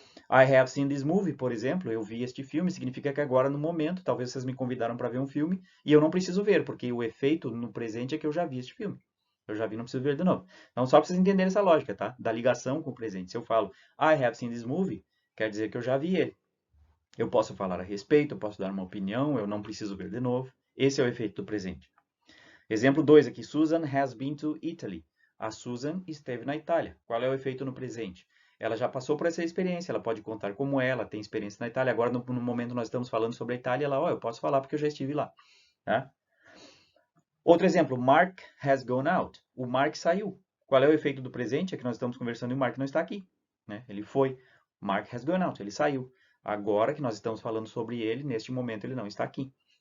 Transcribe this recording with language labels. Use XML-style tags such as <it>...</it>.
<en>I have seen this movie,</en> <pt>por exemplo, eu vi este filme, significa que agora, no momento, talvez vocês me convidaram para ver um filme, e eu não preciso ver, porque o efeito no presente é que eu já vi este filme. Eu já vi, não preciso ver de novo. Então, só para vocês entenderem essa lógica, tá? Da ligação com o presente. Se eu falo,</pt> <en>I have seen this movie,</en> <pt>quer dizer que eu já vi ele. Eu posso falar a respeito, eu posso dar uma opinião, eu não preciso ver de novo. Esse é o efeito do presente. Exemplo 2 aqui,</pt> <en>Susan has been to Italy.</en> <pt>A Susan esteve na Itália. Qual é o efeito no presente? Ela já passou por essa experiência, ela pode contar como é, ela tem experiência na Itália. Agora, no momento, nós estamos falando sobre a Itália, ela, eu posso falar porque eu já estive lá. Tá? Outro exemplo,</pt> <en>Mark has gone out.</en> <pt>O Mark saiu. Qual é o efeito do presente? É que nós estamos conversando e o Mark não está aqui. Né? Ele foi.</pt> <en>Mark has gone out.</en> <pt>Ele saiu. Agora que nós estamos falando sobre ele, neste momento ele não está aqui.</pt>